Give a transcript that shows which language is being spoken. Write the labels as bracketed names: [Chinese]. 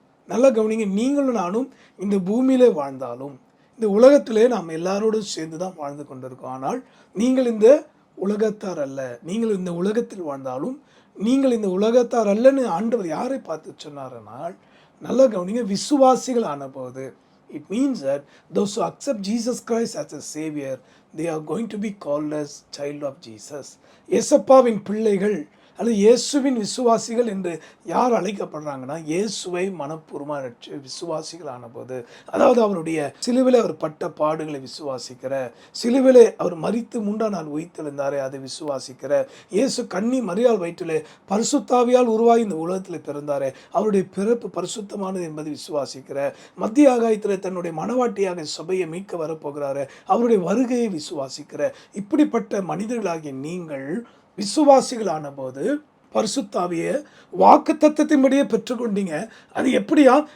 [Tamil] நல்லா கவனிங்க, நீங்களும் நானும் இந்த பூமியிலே வாழ்ந்தாலும் இந்த உலகத்திலே நாம் எல்லாரோடும் சேர்ந்து தான் வாழ்ந்து கொண்டிருக்கோம். ஆனால் நீங்கள் இந்த உலகத்தார் அல்ல. நீங்கள் இந்த உலகத்தில் வாழ்ந்தாலும் நீங்கள் இந்த உலகத்தார் அல்லன்னு ஆண்டவர் யாரை பார்த்து சொன்னார்னால், நல்லா கவனிங்க, விசுவாசிகள் ஆன போது. [English] It means that those who accept Jesus Christ as a Savior, they are going to be called as child of Jesus. [Tamil] இயேசப்பாவின் பிள்ளைகள் அல்லது இயேசுவின் விசுவாசிகள் என்று யார் அழைக்கப்படுறாங்கன்னா, இயேசுவை மனப்பூர்வமாக விசுவாசிகள் ஆனபோது, அதாவது அவருடைய சிலுவிலே அவர் பட்ட பாடுகளை விசுவாசிக்கிற, சிலுவிலே அவர் மரித்து 3ஆம் நாள் உயிர்த்தெழுந்தாரே அதை விசுவாசிக்கிற, இயேசு கன்னி மரியாள் வயிற்றிலே பரிசுத்தாவியால் உருவாகி இந்த உலகத்தில் பிறந்தாரே அவருடைய பிறப்பு பரிசுத்தமானது என்பதை விசுவாசிக்கிற, மத்திய ஆகாயத்தில் தன்னுடைய மனவாட்டியாக சபையை மீட்க வரப்போகிறாரு அவருடைய வருகையை விசுவாசிக்கிற, இப்படிப்பட்ட மனிதர்களாகிய நீங்கள் விசுவாசிகளான போது பரிசுத்தாவியை வாக்கு தத்தத்தின்படியே பெற்றுக்கொண்டீங்க. அது எப்படியா?